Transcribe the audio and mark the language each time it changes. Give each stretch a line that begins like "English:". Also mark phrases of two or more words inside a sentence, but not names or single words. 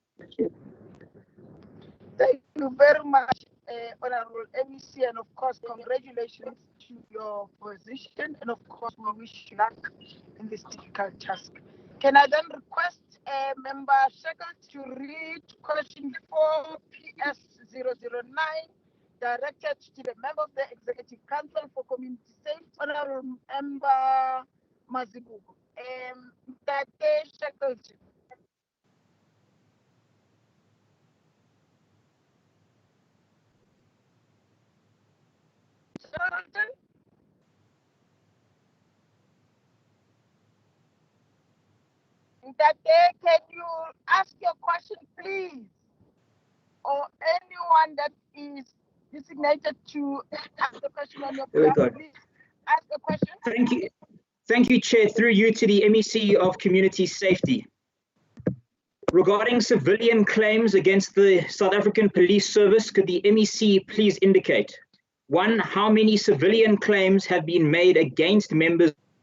English: Thank you very much, Honorable MEC, and of course, congratulations to your position, and of course, we wish you luck in this difficult task. Can I then request Member Shekels to read question 4 PS009, directed to the member of the Executive Council for Community Safety, Honorable Member Mazibuko. Tate Shackleton. Shackleton? Tate, can you ask your question, please? Or anyone that is designated to ask the question on your behalf, please ask a question. Thank you. Thank you, Chair. Through you to the MEC of Community Safety. Regarding civilian claims against the South African Police Service, could the MEC please indicate, 1, how many civilian claims have been made against members